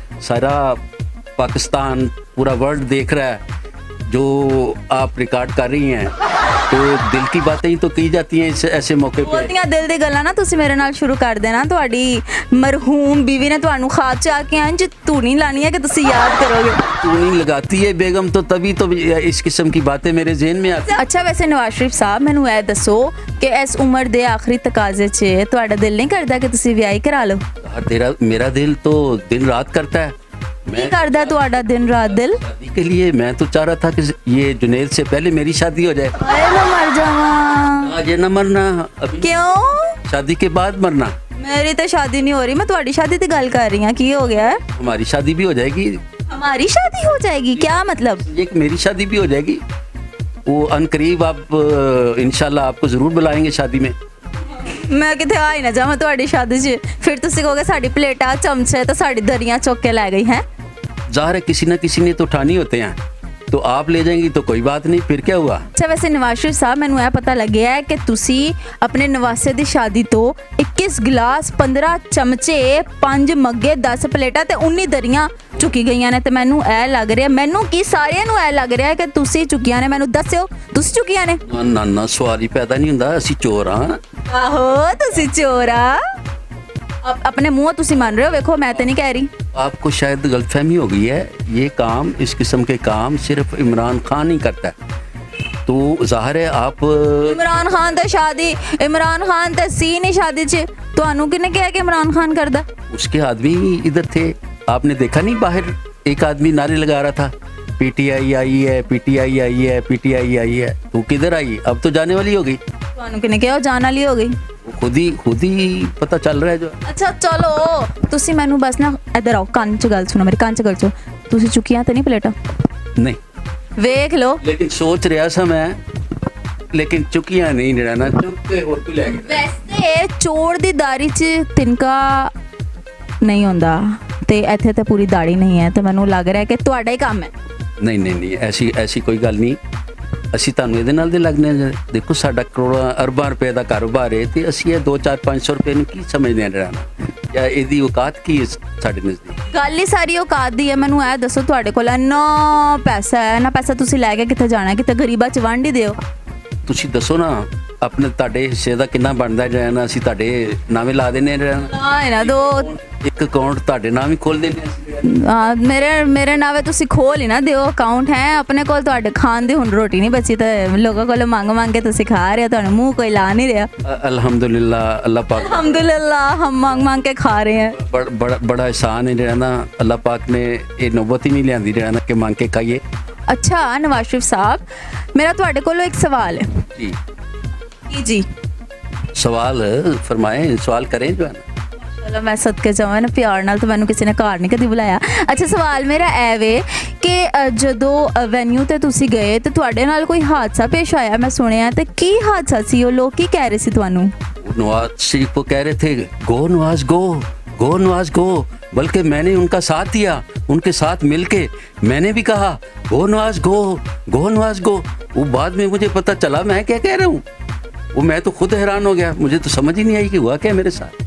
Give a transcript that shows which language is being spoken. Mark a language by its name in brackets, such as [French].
[Hindi] सारा पाकिस्तान पूरा वर्ल्ड देख रहा है जो आप रिकॉर्ड कर रही हैं, तो दिल की बातें ही तो की जाती हैं ऐसे मौके पे। [Punjabi] ਬਹੁਤੀਆਂ ਦਿਲ ਦੀ ਗੱਲਾਂ ਨਾ ਤੁਸੀਂ ਮੇਰੇ ਨਾਲ ਸ਼ੁਰੂ ਕਰ ਦੇਣਾ। ਤੁਹਾਡੀ ਮਰਹੂਮ ਬੀਵੀ ਨੇ ਤੁਹਾਨੂੰ ਖਾਬ ਚ ਆ ਕੇ ਇੰਜ ਧੂਣੀ ਲਾਣੀ ਹੈ ਕਿ ਤੁਸੀਂ ਯਾਦ ਕਰੋਗੇ। [Hindi] तू नहीं लगाती है बेगम तो तभी तो इस किस्म की बातें मेरे जहन में आती। [Punjabi] ਅੱਛਾ ਵੈਸੇ ਨਵਾਜ਼ ਸ਼ਰੀਫ ਸਾਹਿਬ ਮੈਨੂੰ ਇਹ ਦੱਸੋ ਕਿ ਇਸ ਉਮਰ ਦੇ ਆਖਰੀ ਤਕਾਜ਼ੇ 'ਚ ਤੁਹਾਡਾ ਦਿਲ ਨਹੀਂ ਕਰਦਾ ਕਿ ਤੁਸੀਂ ਵਿਆਹ ਹੀ ਕਰਾ ਲਓ? [Hindi] तेरा मेरा दिल तो दिन रात करता है। [Punjabi] ਕੀ ਕਰਦਾ ਤੁਹਾਡਾ ਦਿਨ ਰਾਤ ਦਿਲ? [Hindi] शादी के लिए मैं तो चाह रहा था कि ये जुनैद से पहले मेरी शादी हो जाए। [Punjabi] ਹਾਏ ਮੈਂ ਮਰ ਜਾਵਾਂ। [Hindi] आज ये न मरना, अभी [Punjabi] ਕਿਉਂ? [Hindi] शादी के बाद मरना। [Punjabi] ਮੇਰੀ ਤਾਂ ਸ਼ਾਦੀ ਨਹੀਂ ਹੋ ਰਹੀ, ਮੈਂ ਤੁਹਾਡੀ ਸ਼ਾਦੀ ਦੀ ਗੱਲ ਕਰ ਰਹੀ ਹਾਂ। ਕੀ ਹੋ ਗਿਆ? [Hindi] हमारी शादी भी हो जाएगी। हमारी शादी हो जाएगी? क्या मतलब? ये कि मेरी शादी भी हो जाएगी। वो अनकरीब आप इंशाल्लाह आपको ज़रूर बुलाएंगे शादी में। [Punjabi] ਮੈਂ ਕਿਤੇ ਆ ਹੀ ਨਾ ਜਾਵਾਂ ਤੁਹਾਡੀ ਸ਼ਾਦੀ 'ਚ, ਫਿਰ ਤੁਸੀਂ ਕਹੋਗੇ ਸਾਡੀ ਪਲੇਟਾਂ ਚਮਚੇ ਤੇ ਸਾਡੀ ਦਰੀਆਂ ਚੁੱਕ ਕੇ ਲੈ ਗਈ ਹੈ। [Hindi] ज़ाहिर है किसी न किसी ने तो उठानी होते हैं, तो आप ले जाएंगी तो कोई बात नहीं, फिर क्या हुआ। [Punjabi] ਅੱਛਾ ਵੈਸੇ ਨਵਾਜ਼ ਸ਼ਰੀਫ ਸਾਹਿਬ ਮੈਨੂੰ ਇਹ ਪਤਾ ਲੱਗਿਆ ਹੈ ਕਿ ਤੁਸੀਂ ਆਪਣੇ ਨਵਾਸੇ ਦੀ ਸ਼ਾਦੀ ਤੋਂ 21 ਗਲਾਸ 15 ਚਮਚੇ 5 ਮੱਗੇ 10 ਪਲੇਟਾਂ ਤੇ 19 ਦਰੀਆਂ ਚੁੱਕੀ ਗਈਆਂ ਨੇ। ਤੇ ਮੈਨੂੰ ਇਹ ਲੱਗ ਰਿਹਾ, ਮੈਨੂੰ ਕੀ ਸਾਰਿਆਂ ਨੂੰ ਇਹ ਲੱਗ ਰਿਹਾ ਕਿ ਤੁਸੀਂ ਚੁੱਕੀਆਂ ਨੇ। ਮੈਨੂੰ ਦੱਸਿਓ ਤੁਸੀਂ ਚੁੱਕੀਆਂ ਨੇ? [Hindi] ना ना सवाल ही पैदा नहीं होता, [Punjabi] असी चोर हाँ। ਆਹੋ ਤੁਸੀਂ ਚੋਰ ਆ। ਆਪਣੇ ਮੂੰਹੋਂ ਤੁਸੀਂ ਮੰਨ ਰਹੇ ਹੋ, ਵੇਖੋ ਮੈਂ ਤੇ ਨਹੀਂ ਕਹਿ ਰਹੀ। [Hindi] आपको शायद गलतफहमी हो गई है। ये काम, इस किस्म के काम सिर्फ इमरान खान ही करता है। तो ज़ाहिर है आप [Punjabi] ਇਮਰਾਨ ਖਾਨ ਤੇ ਸ਼ਾਦੀ, ਇਮਰਾਨ ਖਾਨ ਤੇ ਸੀ ਨਹੀਂ ਸ਼ਾਦੀ 'ਚ। ਤੁਹਾਨੂੰ ਕਿਹਨੇ ਕਿਹਾ ਕਿ ਇਮਰਾਨ ਖਾਨ ਕਰਦਾ? [Hindi] उसके आदमी इधर थे, आपने देखा नहीं? बाहर एक आदमी नारे लगा रहा था, पीटीआई आई है, पीटीआई आई है, पीटीआई आई है। तो किधर आई? अब तो जाने वाली हो गई। [Punjabi] ਤੁਹਾਨੂੰ ਕਿਹਨੇ ਕਿਹਾ ਉਹ ਜਾਣ ਵਾਲੀ ਹੋ ਗਈ? [Hindi] वो खुद ही पता चल रहा है जो। [Punjabi] ਅੱਛਾ ਚਲੋ ਤੁਸੀਂ ਮੈਨੂੰ ਬਸ ਨਾ ਇੱਧਰ ਆਓ, ਕੰਨ 'ਚ ਗੱਲ ਸੁਣੋ, ਮੇਰੇ ਕੰਨ 'ਚ ਗੱਲ ਸੁਣੋ। ਤੁਸੀਂ ਚੁੱਕੀਆਂ ਤੇ ਨਹੀਂ ਪਲੇਟਾਂ? [Hindi] नहीं, [Punjabi] ਵੇਖ ਲਓ। [Hindi] लेकिन सोच रहा था मैं, लेकिन चुकिया नहीं रहना, चुप के होर भी ले गए। [Punjabi] ਵੈਸੇ ਚੋਰ ਦੀ ਦਾੜੀ 'ਚ ਤਿਨਕਾ ਨਹੀਂ ਹੁੰਦਾ ਤੇ ਇੱਥੇ ਤੇ ਪੂਰੀ ਦਾੜੀ ਨਹੀਂ ਹੈ, ਤੇ ਮੈਨੂੰ ਲੱਗ ਰਿਹਾ ਕਿ ਤੁਹਾਡਾ ਹੀ ਕੰਮ ਹੈ। [Hindi] नहीं नहीं नहीं, ऐसी कोई गल नहीं। [Punjabi] ਅਸੀਂ ਤੁਹਾਨੂੰ ਇਹਦੇ ਨਾਲ ਦੇ ਲੱਗਨੇ ਆ। ਦੇਖੋ ਸਾਡਾ ਕਰੋੜਾਂ ਅਰਬਾਂ ਰੁਪਏ ਦਾ ਕਾਰੋਬਾਰ ਹੈ ਤੇ ਅਸੀਂ ਇਹ 2-4-500 ਰੁਪਏ ਨੂੰ ਕੀ ਸਮਝਦੇ ਆ ਰਹਿਣਾ, ਜਾਂ ਇਹਦੀ ਔਕਾਤ ਕੀ ਹੈ ਸਾਡੇ ਨਜ਼ਦੀਕ? ਗੱਲ ਹੀ ਸਾਰੀ ਔਕਾਤ ਦੀ ਹੈ। ਮੈਨੂੰ ਇਹ ਦੱਸੋ ਤੁਹਾਡੇ ਕੋਲ ਇੰਨਾ ਪੈਸਾ ਹੈ ਨਾ, ਪੈਸਾ ਤੁਸੀਂ ਲੈ ਕੇ ਕਿੱਥੇ ਜਾਣਾ? ਕਿਤੇ ਗਰੀਬਾਂ 'ਚ ਵੰਡ ਹੀ ਦਿਓ। ਤੁਸੀਂ ਦੱਸੋ ਨਾ ਆਪਣੇ ਤੁਹਾਡੇ ਹਿੱਸੇ ਦਾ ਕਿੰਨਾ ਬਣਦਾ ਰਹਿਣਾ, ਅਸੀਂ ਤੁਹਾਡੇ ਨਾਵੇਂ ਲਾ ਦਿੰਦੇ ਰਹਿਣਾ। ਨਾ ਇਹਨਾਂ ਦੋ ਇੱਕ ਅਕਾਊਂਟ ਤੁਹਾਡੇ ਨਾਮ ਹੀ ਖੋਲ ਦਿੰਦੇ ਅਸੀਂ। ਮੇਰੇ ਨਾਵੇਂ ਤੁਸੀਂ ਖੋਲ ਹੀ ਨਾ ਦਿਓ ਅਕਾਊਂਟ। ਹੈ ਆਪਣੇ ਕੋਲ ਤੁਹਾਡੇ ਖਾਣ ਦੀ ਹੁਣ ਰੋਟੀ ਨਹੀਂ ਬਚੀ ਤੇ ਲੋਕਾਂ ਕੋਲ ਮੰਗ ਕੇ ਤੁਸੀਂ ਖਾ ਰਹੇ ਹੋ, ਤੁਹਾਨੂੰ ਮੂੰਹ ਕੋਈ ਲਾ ਨਹੀਂ ਰਿਹਾ। [Hindi] अल्हम्दुलिल्लाह, अल्लाह पाक अल्हम्दुलिल्लाह हम मांग के खा रहे हैं। बड़ा एहसान है रहना। अल्लाह पाक ने ये नौबत ही नहीं लियांदी रहना कि मांग के खाइए। अच्छा नवाज शरीफ साहब मेरा [Punjabi] ਤੁਹਾਡੇ ਕੋਲੋਂ ਇੱਕ [Hindi] सवाल है। जी जी सवाल फरमाएं, सवाल करें जो है ना। [Punjabi] ਚਲੋ ਮੈਂ ਸਦਕੇ ਜਾਵਾਂ ਨਾ ਪਿਆਰ ਨਾਲ, ਤਾਂ ਮੈਨੂੰ ਕਿਸੇ ਨੇ ਘਰ ਨਹੀਂ ਕਦੀ ਬੁਲਾਇਆ। ਅੱਛਾ ਸਵਾਲ ਮੇਰਾ ਇਹ ਵੇ ਕਿ ਜਦੋਂ ਵੈਨਿਊ ਤੇ ਤੁਸੀਂ ਗਏ ਤੇ ਤੁਹਾਡੇ ਨਾਲ ਕੋਈ ਹਾਦਸਾ ਪੇਸ਼ ਆਇਆ ਮੈਂ ਸੁਣਿਆ, ਤੇ ਕੀ ਹਾਦਸਾ ਸੀ? ਉਹ ਲੋਕ ਕੀ ਕਹਿ ਰਹੇ ਸੀ ਤੁਹਾਨੂੰ? [Hindi] नवाज शरीफ को कह रहे थे गो नवाज गो, गो नवाज गो, बल्कि मैंने उनका साथ दिया, उनके साथ मिलके मैंने भी कहा गो नवाज गो, गो नवाज गो। वो बाद में मुझे पता चला मैं क्या कह रहा हूँ। वो मैं तो खुद हैरान हो गया, मुझे तो समझ ही नहीं आई कि हुआ क्या मेरे साथ।